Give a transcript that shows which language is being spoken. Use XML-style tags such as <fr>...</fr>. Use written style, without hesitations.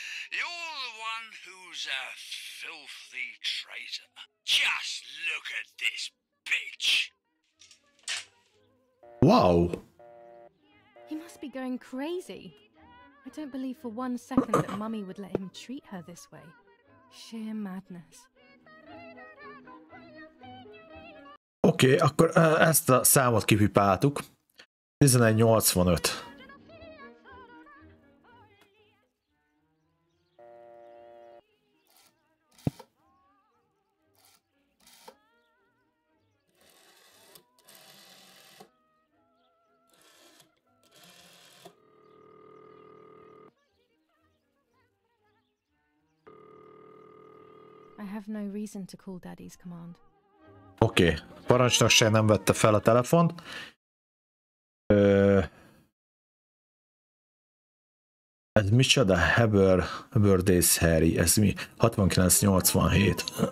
<en>You're the one who's a filthy traitor. Just look at this bitch. Wow. He must be going crazy. I don't believe for one second that Mummy would let him treat her this way. Sheer madness.</en> <hu>Oké, akkor ezt a számot kipipáltuk. 1185.</hu> <en>I have no reason to call Daddy's command.</en> <hu>Oké, parancsnokság nem vette fel a telefont. Ez micsoda? Haber Days Harry, ez mi? 6987.</hu>